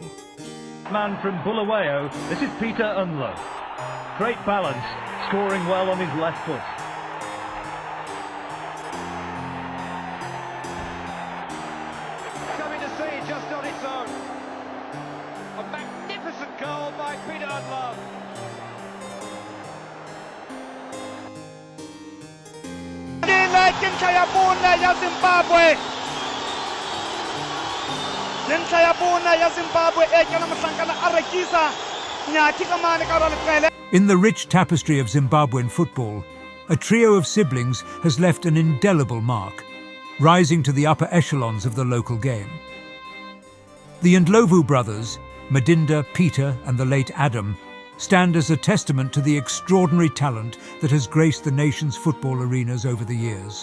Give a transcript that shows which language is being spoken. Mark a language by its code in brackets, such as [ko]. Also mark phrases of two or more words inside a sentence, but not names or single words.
[en] Man from Bulawayo, this is Peter Ndlovu. Great balance, scoring well on his left foot. Coming to see just on its own. A magnificent goal by Peter Ndlovu. [st] Dintlha ya bone ya Zimbabwe. Dintlha ya bone ya Zimbabwe e kana mohlankana a rekisa nyathi ka mane ka ra leqele. [en] In the rich tapestry of Zimbabwean football, a trio of siblings has left an indelible mark, rising to the upper echelons of the local game. The Ndlovu brothers, Madinda, Peter and the late Adam, stand as a testament to the extraordinary talent that has graced the nation's football arenas over the years.